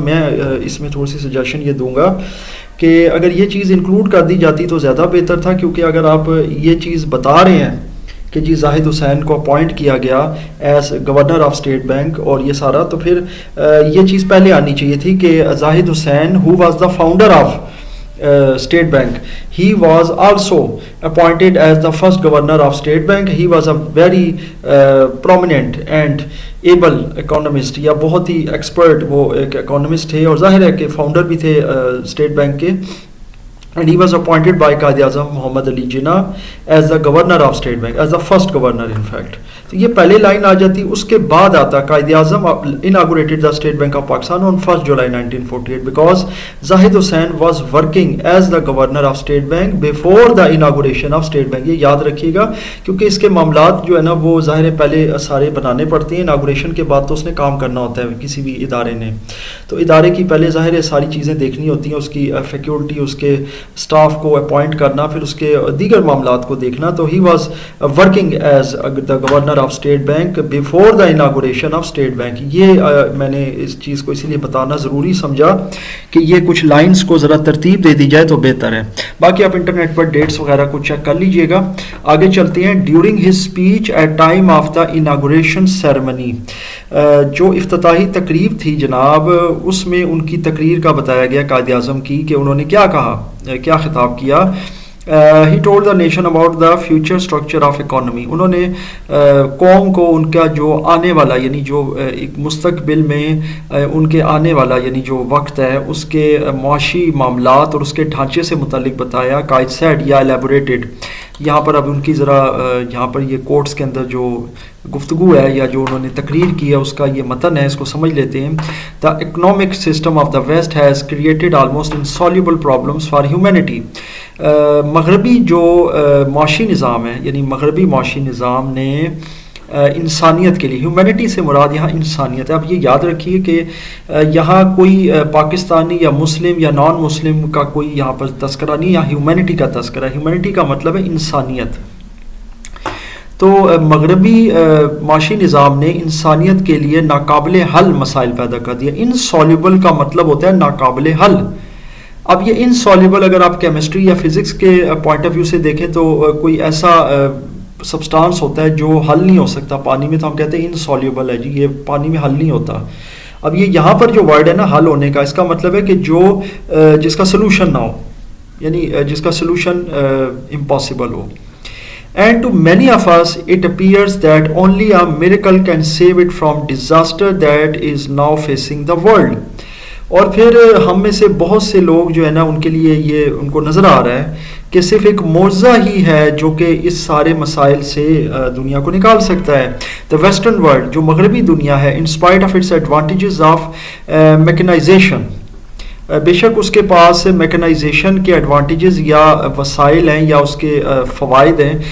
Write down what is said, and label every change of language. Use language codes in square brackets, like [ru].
[ur] میں اس میں تھوڑی سی سجیشن یہ دوں گا کہ اگر یہ چیز انکلوڈ کر دی جاتی تو زیادہ بہتر تھا, کیونکہ اگر آپ یہ چیز بتا رہے ہیں کہ جی زاہد حسین کو اپوائنٹ کیا گیا [en] as governor of State Bank [ur] اور یہ سارا, تو پھر یہ چیز پہلے آنی چاہیے تھی کہ زاہد حسین [en] Who was the founder of State Bank, he was also appointed as the first governor of State Bank. He was a very prominent and able economist, [ur] یا بہت ہی ایکسپرٹ وہ ایک economist تھے, اور ظاہر ہے کہ فاؤنڈر بھی تھے State Bank کے. [en] And he was appointed by Qaid Azam Muhammad Ali Jinnah as the governor of State Bank, as the first governor in fact. [ur] تو یہ پہلے لائن آ جاتی, اس کے بعد آتا Quaid Azam [en] inaugurated the State Bank of Pakistan on 1st July 1948 because Zahid Hussain was working as the governor of State Bank before the inauguration of State Bank. [ur] یہ یاد رکھیے گا کیونکہ اس کے معاملات جو ہے نا وہ ظاہر پہلے سارے بنانے پڑتے ہیں, اناگوریشن کے بعد تو اس نے کام کرنا ہوتا ہے کسی بھی ادارے نے, تو ادارے کی پہلے ظاہر ساری چیزیں دیکھنی ہوتی ہیں, اس کی فیکلٹی, اس کے اسٹاف کو اپوائنٹ کرنا, پھر اس کے دیگر معاملات کو دیکھنا. [en] تو he was working as the governor of State Bank before the inauguration of State Bank. [ur] یہ میں نے اس چیز کو اسی لیے بتانا ضروری سمجھا کہ یہ کچھ لائنس کو ذرا ترتیب دے دی جائے تو بہتر ہے. باقی آپ انٹرنیٹ پر ڈیٹس وغیرہ کو چیک کر لیجئے گا. آگے چلتے ہیں. [en] during his speech at time of the inauguration ceremony, [ur] جو افتتاحی تقریب تھی جناب, اس میں ان کی تقریر کا بتایا گیا قائد اعظم کی کہ انہوں نے کیا کہا, کیا خطاب کیا. [en] He told the nation about the future structure of economy. [ur] انہوں نے قوم کو ان کا جو آنے والا یعنی جو ایک مستقبل میں ان کے آنے والا یعنی جو وقت ہے اس کے معاشی معاملات اور اس کے ڈھانچے سے متعلق بتایا. قائد سیڈ یا ایلیبوریٹڈ, یہاں پر اب ان کی ذرا یہاں پر یہ کوٹس کے اندر جو گفتگو ہے یا جو انہوں نے تقریر کی ہے اس کا یہ متن ہے, اس کو سمجھ لیتے ہیں. [en] The economic system of the West has created almost insoluble problems for humanity. [ur] مغربی جو معاشی نظام ہے یعنی مغربی معاشی نظام نے انسانیت کے لیے, ہیومینٹی سے مراد یہاں انسانیت ہے. اب یہ یاد رکھیے کہ یہاں کوئی پاکستانی یا مسلم یا نان مسلم کا کوئی یہاں پر تذکرہ نہیں, یہاں ہیومینٹی کا تذکرہ ہے. ہیومینٹی کا مطلب ہے انسانیت. تو مغربی معاشی نظام نے انسانیت کے لیے ناقابل حل مسائل پیدا کر دیا. انسالوبل کا مطلب ہوتا ہے ناقابل حل. اب یہ انسالوبل اگر آپ کیمسٹری یا فزکس کے پوائنٹ آف ویو سے دیکھیں تو کوئی ایسا سبسٹانس ہوتا ہے جو حل نہیں ہو سکتا پانی میں, تو ہم کہتے ہیں انسالوبل ہے جی, یہ پانی میں حل نہیں ہوتا. اب یہ یہاں پر جو ورڈ ہے نا حل ہونے کا, اس کا مطلب ہے کہ جو جس کا سلوشن نہ ہو, یعنی جس کا solution impossible ہو. [en] And to many of us it appears that only a miracle can save it from disaster that is now facing the world. [ur] اور پھر ہم میں سے بہت سے لوگ جو ہے نا ان کے لیے یہ ان کو نظر آ رہا ہے کہ صرف ایک معجزہ ہی ہے جو کہ اس سارے مسائل سے دنیا کو نکال سکتا ہے. [en] The western world, [ur] جو مغربی دنیا ہے, [en] in spite of its advantages of mechanization, [ur] بے شک اس کے پاس میکنائزیشن کے ایڈوانٹیجز یا وسائل ہیں یا اس کے فوائد ہیں.